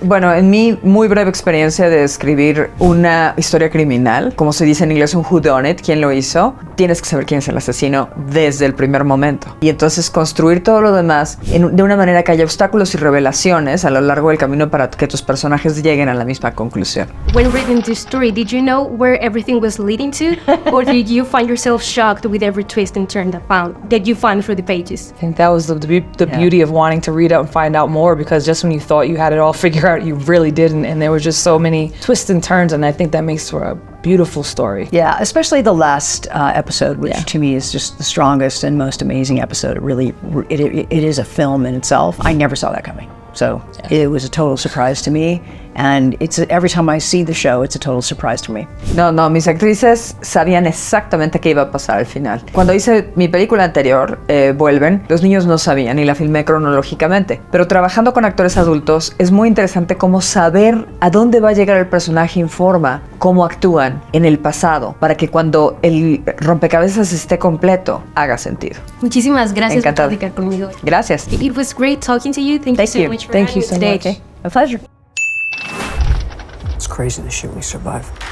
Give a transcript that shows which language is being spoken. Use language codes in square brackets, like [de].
[es] Bueno, en mi muy breve experiencia de escribir una historia criminal, como se dice en inglés, un whodunit, ¿quién lo hizo? Tienes que saber quién es el asesino desde el primer momento. Y entonces construir todo lo demás de una manera que haya obstáculos y revelaciones a lo largo del camino para que tus personajes lleguen a la misma conclusión. [en] When reading this story, did you know where everything was leading to? Or did you find yourself shocked with every twist and turn that you found through the pages? I think that was the beauty of wanting to read out and find out more, because just when you thought you had it all figured out, you really didn't, and there were just so many twists and turns, and I think that makes for a beautiful story. Yeah, especially the last episode, which to me is just the strongest and most amazing episode. It really, it is a film in itself. I never saw that coming. So it was a total surprise to me, and every time I see the show, it's a total surprise to me. [es] No, mis actrices sabían exactamente qué iba a pasar al final. Cuando hice mi película anterior, Vuelven, los niños no sabían y la filmé cronológicamente. Pero trabajando con actores adultos es muy interesante cómo saber a dónde va a llegar el personaje informa cómo actúan en el pasado, para que cuando el rompecabezas esté completo, haga sentido. Muchísimas gracias Encantada. por platicar conmigo. Gracias. [en] It was great talking to you. Thank you so much for Thank you so me much. today. A pleasure. It's crazy the shit we survive.